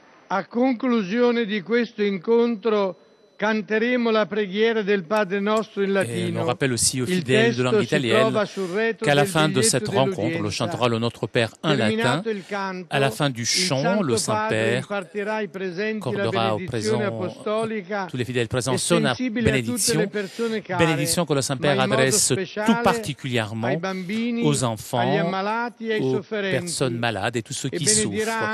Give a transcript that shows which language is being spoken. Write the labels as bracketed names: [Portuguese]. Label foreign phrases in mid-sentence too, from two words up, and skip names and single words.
[Italian] A conclusione di questo incontro canteremo la preghiera del Padre Nostro in latino. [French] Et on rappelle aussi aux fidèles de langue italienne qu'à la fin de cette rencontre, on chantera le Notre Père en latin. À la fin du chant, le Saint-Père accordera aux présents, tous les fidèles présents, son bénédiction, bénédiction que le Saint-Père adresse tout particulièrement aux enfants, aux personnes malades et tous ceux qui souffrent.